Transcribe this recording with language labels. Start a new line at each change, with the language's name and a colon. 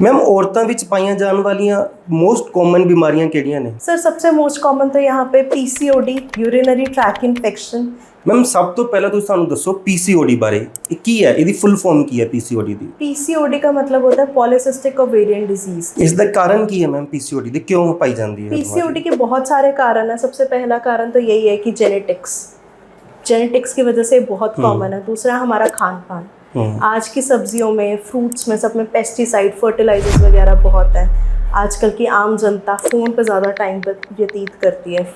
Punjabi: Ma'am औरतों ਵਿੱਚ ਪਾਈਆਂ ਜਾਣ ਵਾਲੀਆਂ ਮੋਸਟ ਕਾਮਨ ਬਿਮਾਰੀਆਂ ਕਿਹੜੀਆਂ ਨੇ?
Hindi: सर सबसे मोस्ट कॉमन तो यहाँ पे PCOD, urinary track infection.
Punjabi: Ma'am ਸਭ ਤੋਂ ਪਹਿਲਾਂ ਤੁਸੀਂ ਸਾਨੂੰ ਦੱਸੋ ਪੀਸੀਓਡੀ ਬਾਰੇ। ਇਹ ਕੀ ਹੈ, ਇਹਦੀ ਫੁੱਲ ਫਾਰਮ ਕੀ ਹੈ ਪੀਸੀਓਡੀ ਦੀ?
Hindi: पीसीओडी का मतलब होता है पॉलीसिस्टिक ओवेरियन डिजीज।
Punjabi: ਇਸ ਦਾ ਕਾਰਨ ਕੀ ਹੈ ਮੈਮ ਪੀਸੀਓਡੀ ਦੇ, ਕਿਉਂ ਪਾਈ ਜਾਂਦੀ ਹੈ?
Hindi: पीसीओडी के बहुत सारे कारण है। सबसे पहला कारण तो यही है कि जेनेटिक्स की वजह से बहुत कॉमन है। दूसरा हमारा खान पान। आज की सब्जियों में, फ्रूट्स में, सब में पेस्टिसाइड, फर्टिलाइजर्स वगैरह बहुत है। आजकल की आम जनता फ़ोन पे ज़्यादा टाइम व्यतीत करती है।